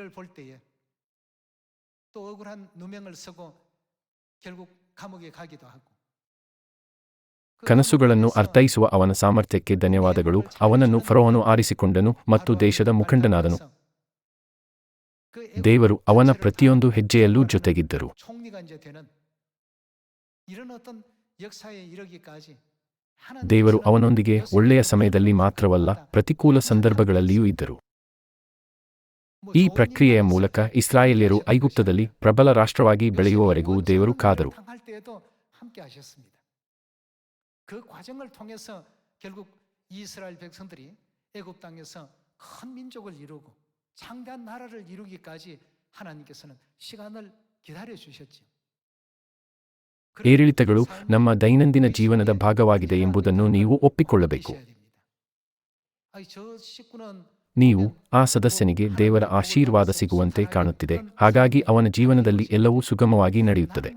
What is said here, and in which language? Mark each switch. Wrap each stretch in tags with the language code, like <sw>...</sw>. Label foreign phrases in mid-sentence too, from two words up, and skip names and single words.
<ko>또 억울한 누명을 쓰고 결국 감옥에 가기도 하고</ko> <kn>ಕನಸುಗಳನ್ನು ಅರ್ಥೈಸುವ ಅವನ ಸಾಮರ್ಥ್ಯಕ್ಕೆ ಧನ್ಯವಾದಗಳು. ಅವನನ್ನು ಫರೋಹನು ಆರಿಸಿಕೊಂಡನು ಮತ್ತು ದೇಶದ ಮುಖಂಡನಾದನು. ದೇವರು ಅವನ ಪ್ರತಿಯೊಂದು ಹೆಜ್ಜೆಯಲ್ಲೂ ಜೊತೆಗಿದ್ದರು. ದೇವರು ಅವನೊಂದಿಗೆ ಒಳ್ಳೆಯ ಸಮಯದಲ್ಲಿ ಮಾತ್ರವಲ್ಲ, ಪ್ರತಿಕೂಲ ಸಂದರ್ಭಗಳಲ್ಲಿಯೂ ಇದ್ದರು. ಈ ಪ್ರಕ್ರಿಯೆಯ ಮೂಲಕ ಇಸ್ರಾಯೇಲ್ಯರು ಐಗುಪ್ತದಲ್ಲಿ ಪ್ರಬಲ ರಾಷ್ಟ್ರವಾಗಿ ಬೆಳೆಯುವವರೆಗೂ ದೇವರು ಕಾದರು.</kn> <ko>그 과정을 통해서 결국 이스라엘 백성들이 애굽 땅에서 큰 민족을 이루고 창대한 나라를 이루기까지 하나님께서는 시간을 기다려 주셨지요.</ko> <kn>ಏರಿಳಿತಗಳು ನಮ್ಮ ದೈನಂದಿನ ಜೀವನದ ಭಾಗವಾಗಿದೆ ಎಂಬುದನ್ನು ನೀವು ಒಪ್ಪಿಕೊಳ್ಳಬೇಕು. ನೀವು ಆ ಸದಸ್ಯನಿಗೆ ದೇವರ ಆಶೀರ್ವಾದ ಸಿಗುವಂತೆ ಕಾಣುತ್ತಿದೆ, ಹಾಗಾಗಿ ಅವನ ಜೀವನದಲ್ಲಿ ಎಲ್ಲವೂ ಸುಗಮವಾಗಿ ನಡೆಯುತ್ತದೆ.</kn>